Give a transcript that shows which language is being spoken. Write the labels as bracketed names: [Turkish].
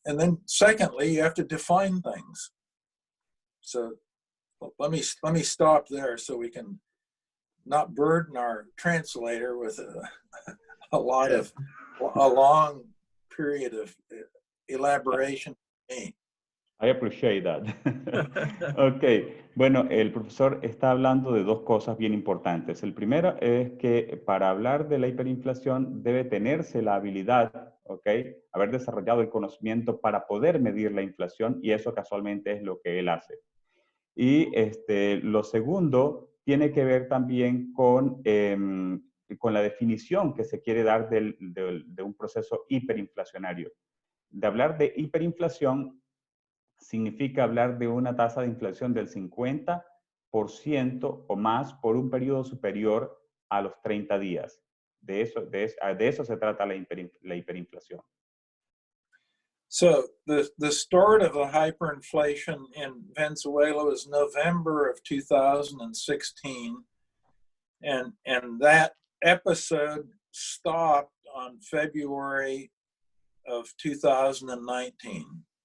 [English] And then secondly, you have to define things. So let me stop there so we can not burden our translator with a long period of elaboration. I appreciate that. [Spanish] Ok, bueno, el profesor está hablando de dos cosas bien importantes. El primero es que para hablar de la hiperinflación debe tenerse la habilidad, ok, haber desarrollado el conocimiento para poder medir la inflación, y eso casualmente es lo que él hace. Y lo segundo tiene que ver también con la definición que se quiere dar de un proceso hiperinflacionario. De hablar de hiperinflación significa hablar de una tasa de inflación del 50% o más por un periodo superior a los 30 días. De eso se trata la hiperinflación. [English] So the start of the hyperinflation in Venezuela was November of 2016, and that episode stopped on February of 2019.